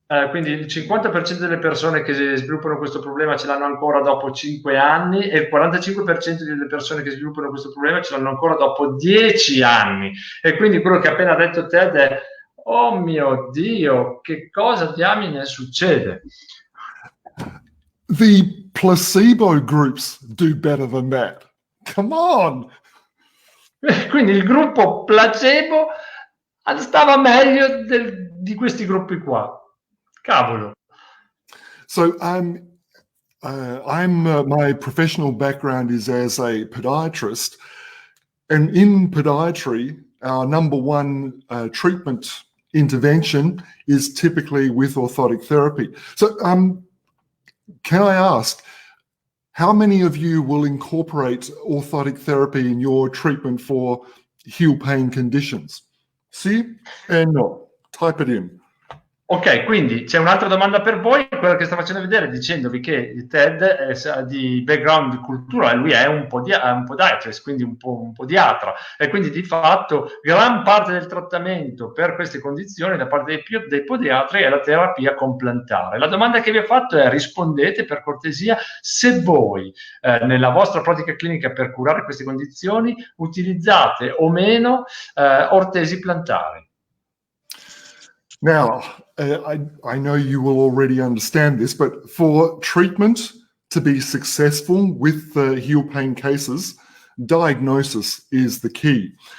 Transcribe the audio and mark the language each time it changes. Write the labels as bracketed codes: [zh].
[it] Quindi il 50% delle persone che sviluppano questo problema ce l'hanno ancora dopo 5 anni e il 45% delle persone che sviluppano questo problema ce l'hanno ancora dopo 10 anni. E quindi quello che ha appena detto Ted è: oh mio Dio, che cosa diamine succede? [en] The placebo groups do better than that. Come on! [it] Quindi il gruppo placebo stava meglio di questi gruppi qua. Cavolo. [en] So my professional background is as a podiatrist, and in podiatry, our number one treatment intervention is typically with orthotic therapy. So can I ask, how many of you will incorporate orthotic therapy in your treatment for heel pain conditions? [it] Sì e no. [en] Type it in. [it] Ok, quindi c'è un'altra domanda per voi, quella che sto facendo vedere dicendovi che Ted è di background culturale, lui è un podiatrist, quindi un podiatra, e quindi di fatto gran parte del trattamento per queste condizioni da parte dei podiatri è la terapia con plantare. La domanda che vi ho fatto è: rispondete per cortesia se voi nella vostra pratica clinica per curare queste condizioni utilizzate o meno ortesi plantari. [en] Now, I know you will already understand this, but for treatment to be successful with heel pain cases, diagnosis is the key.